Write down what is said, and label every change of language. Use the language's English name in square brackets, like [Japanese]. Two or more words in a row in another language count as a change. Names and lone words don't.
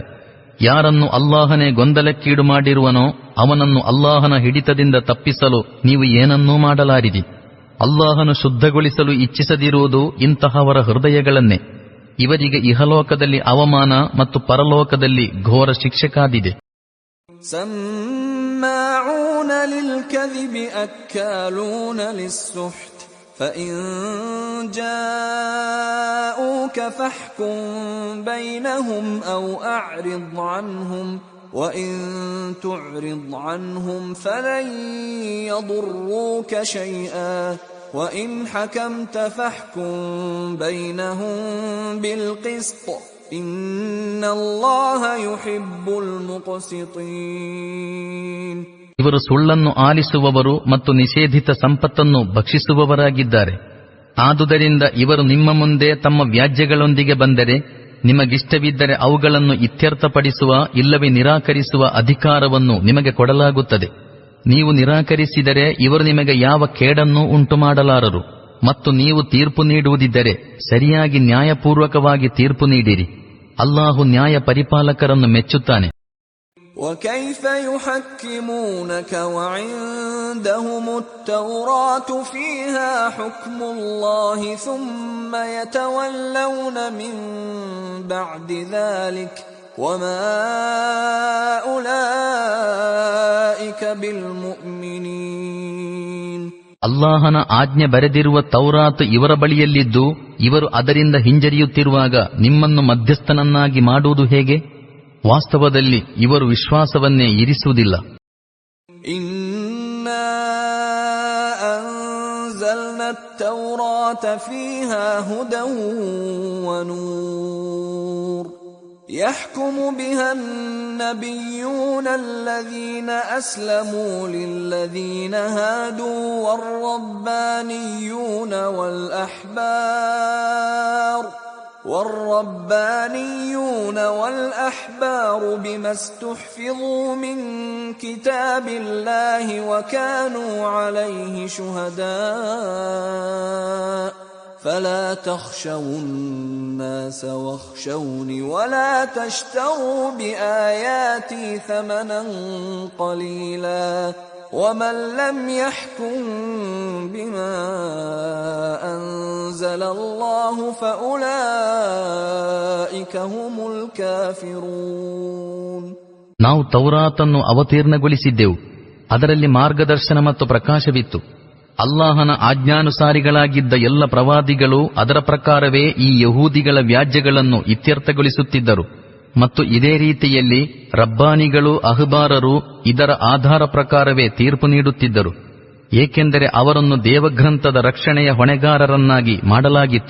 [Kannada] ಯಾರನ್ನು ಅಲ್ಲಾಹನೇ ಗೊಂದಲಕ್ಕೀಡು ಮಾಡಿರುವನೋ ಅವನನ್ನು ಅಲ್ಲಾಹನ ಹಿಡಿತದಿಂದ ತಪ್ಪಿಸಲು ನೀವು ಏನನ್ನೂ ಮಾಡಲಾರಿರಿ. ಅಲ್ಲಾಹನು ಶುದ್ಧಗೊಳಿಸಲು ಇಚ್ಛಿಸದಿರುವುದು ಇಂತಹವರ ಹೃದಯಗಳನ್ನೇ. ಇವರಿಗೆ ಇಹಲೋಕದಲ್ಲಿ ಅವಮಾನ ಮತ್ತು ಪರಲೋಕದಲ್ಲಿ ಘೋರ ಶಿಕ್ಷೆ ಕಾದಿದೆ. [Arabic] سماعون للكذب أكالون للسحت فإن جاءوك فاحكم بينهم أو أعرض عنهم وإن تعرض عنهم فلن يضروك شيئا وإن حكمت فاحكم بينهم بالقسط إن الله يحب المقسطين. [Kannada] ಇವರು ಸುಳ್ಳನ್ನು ಆಲಿಸುವವರು ಮತ್ತು ನಿಷೇಧಿತ ಸಂಪತ್ತನ್ನು ಭಕ್ಷಿಸುವವರಾಗಿದ್ದಾರೆ. ಆದುದರಿಂದ ಇವರು ನಿಮ್ಮ ಮುಂದೆ ತಮ್ಮ ವ್ಯಾಜ್ಯಗಳೊಂದಿಗೆ ಬಂದರೆ ನಿಮಗಿಷ್ಟವಿದ್ದರೆ ಅವುಗಳನ್ನು ಇತ್ಯರ್ಥಪಡಿಸುವ ಇಲ್ಲವೇ ನಿರಾಕರಿಸುವ ಅಧಿಕಾರವನ್ನು ನಿಮಗೆ ಕೊಡಲಾಗುತ್ತದೆ. ನೀವು ನಿರಾಕರಿಸಿದರೆ ಇವರು ನಿಮಗೆ ಯಾವ ಕೇಡನ್ನೂ ಉಂಟುಮಾಡಲಾರರು. ಮತ್ತು ನೀವು ತೀರ್ಪು ನೀಡುವುದಿದ್ದರೆ ಸರಿಯಾಗಿ ನ್ಯಾಯಪೂರ್ವಕವಾಗಿ ತೀರ್ಪು ನೀಡಿರಿ. ಅಲ್ಲಾಹು ನ್ಯಾಯ ಪರಿಪಾಲಕರನ್ನು ಮೆಚ್ಚುತ್ತಾನೆ. [Arabic] وكيف يحكمونك وعندهم التوراة فيها حكم الله ثم يتولون من بعد ذلك وما أولئك بالمؤمنين. [Kannada] ಅಲ್ಲಾಹನ ಆಜ್ಞೆ ಬರೆದಿರುವ ತೌರಾತ್ ಇವರ ಬಳಿಯಲ್ಲಿದ್ದು ಇವರು ಅದರಿಂದ ಹಿಂಜರಿಯುತ್ತಿರುವಾಗ ನಿಮ್ಮನ್ನು ಮಧ್ಯಸ್ಥನನ್ನಾಗಿ ಮಾಡುವುದು ಹೇಗೆ? ವಾಸ್ತವದಲ್ಲಿ ಇವರು ವಿಶ್ವಾಸವನ್ನೇ ಇರಿಸುವುದಿಲ್ಲ. [Arabic] إنا أنزلنا التوراة فيها هدى ونور يحكم بها النبيون الذين أسلموا للذين هادوا والربانيون والأحبار بما استحفظوا من كتاب الله وكانوا عليه شهداء فلا تخشوا الناس واخشوني ولا تشتروا بآياتي ثمنا قليلا ومن لم يحكم بما أنزل الله فأولئك هم الكافرون. [Kannada] ನಾವು ತೌರಾತನ್ನು ಅವತೀರ್ಣಗೊಳಿಸಿದ್ದೆವು. ಅದರಲ್ಲಿ ಮಾರ್ಗದರ್ಶನ ಮತ್ತು ಪ್ರಕಾಶವಿತ್ತು. ಅಲ್ಲಾಹನ ಆಜ್ಞಾನುಸಾರಿಗಳಾಗಿದ್ದ ಎಲ್ಲ ಪ್ರವಾದಿಗಳು ಅದರ ಪ್ರಕಾರವೇ ಈ ಯಹೂದಿಗಳ ವ್ಯಾಜ್ಯಗಳನ್ನು ಇತ್ಯರ್ಥಗೊಳಿಸುತ್ತಿದ್ದರು ಮತ್ತು ಇದೇ ರೀತಿಯಲ್ಲಿ ರಬ್ಬಾನಿಗಳು ಅಹ್ಬಾರರು ಇದರ ಆಧಾರ ಪ್ರಕಾರವೇ ತೀರ್ಪು ನೀಡುತ್ತಿದ್ದರು, ಏಕೆಂದರೆ ಅವರನ್ನು ದೇವಗ್ರಂಥದ ರಕ್ಷಣೆಯ ಹೊಣೆಗಾರರನ್ನಾಗಿ ಮಾಡಲಾಗಿತ್ತು.